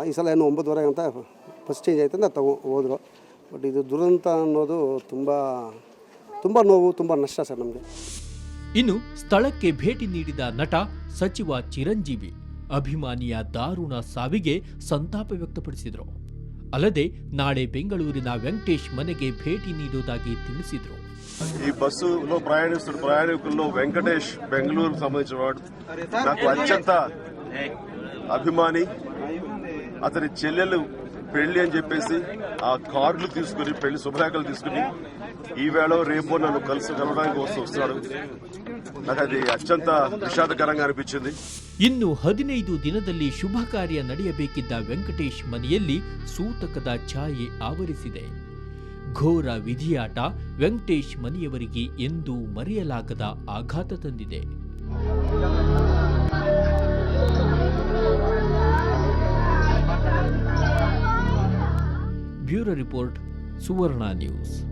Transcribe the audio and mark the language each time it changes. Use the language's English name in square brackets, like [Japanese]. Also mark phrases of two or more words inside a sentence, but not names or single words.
[Kannada] ಈ ಸಲ ಏನು 9:30 ಅಂತ [English] first change [Kannada] ಆಯ್ತು ಅಂತ ಹೋದರು. ಬಟ್ ಇದು ದುರಂತ ಅನ್ನೋದು ತುಂಬ ನೋವು, ತುಂಬ ನಷ್ಟ ಸರ್ ನಮಗೆ. ಇನ್ನು ಸ್ಥಳಕ್ಕೆ ಭೇಟಿ ನೀಡಿದ ನಟ ಸಚಿವ ಚಿರಂಜೀವಿ ಅಭಿಮಾನಿಯ ದಾರುಣ ಸಾವಿಗೆ ಸಂತಾಪ ವ್ಯಕ್ತಪಡಿಸಿದರು. ಅಲ್ಲದೆ ನಾಳೆ ಬೆಂಗಳೂರಿನ ವೆಂಕಟೇಶ್ ಮನೆಗೆ ಭೇಟಿ ನೀಡುವುದಾಗಿ ತಿಳಿಸಿದರು. [Telugu] ఈ బస్సులో ప్రయాణికుల్లో వెంకటేష్ బెంగళూరు సంబంధించిన వాడు. నాకు అత్యంత అభిమాని. అతని చెల్లెలు పెళ్లి అని చెప్పేసి ఆ కార్లు తీసుకుని పెళ్లి శుభలేఖలు తీసుకుని ఈవేళ రేపు నన్ను కలవడానికి వస్తున్నాడు. నాకు అది అత్యంత విషాదకరంగా అనిపించింది. [Kannada] ಇನ್ನು 15 ದಿನದಲ್ಲಿ ಶುಭ ಕಾರ್ಯ ನಡೆಯಬೇಕಿದ್ದ ವೆಂಕಟೇಶ್ ಮನೆಯಲ್ಲಿ ಸೂತಕದ ಛಾಯೆ ಆವರಿಸಿದೆ. ಘೋರ ವಿಧಿಯಾಟ ವೆಂಕಟೇಶ್ ಮನೆಯವರಿಗೆ ಎಂದೂ ಮರೆಯಲಾಗದ ಆಘಾತ ತಂದಿದೆ. [English] bureau report, [Kannada] ಸುವರ್ಣ ನ್ಯೂಸ್.